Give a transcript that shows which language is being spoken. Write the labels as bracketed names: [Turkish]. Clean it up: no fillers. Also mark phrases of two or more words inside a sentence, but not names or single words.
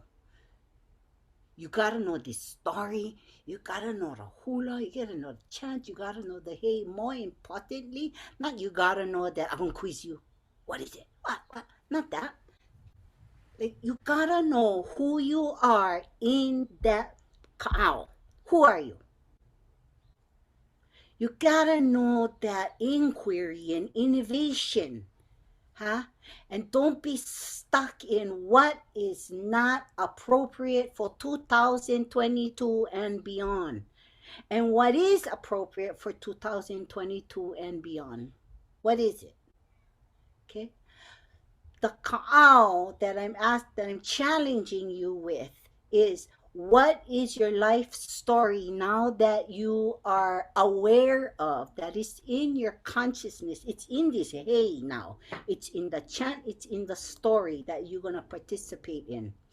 [English] You gotta know the story. You gotta know the hula. You gotta know the chant. You gotta know the hey. More importantly, not you gotta know that I'm gonna quiz you. What is it? What? Not that. Like, you gotta know who you are in that kaʻao. Who are you? You gotta know that inquiry and innovation. Huh? And don't be stuck in what is not appropriate for 2022 and beyond. And what is appropriate for 2022 and beyond? What is it? Okay? The kaʻao that I'm challenging you with is, what is your life story now that you are aware of, that is in your consciousness? It's in this hey now. It's in the chant, it's in the story that you're going to participate in.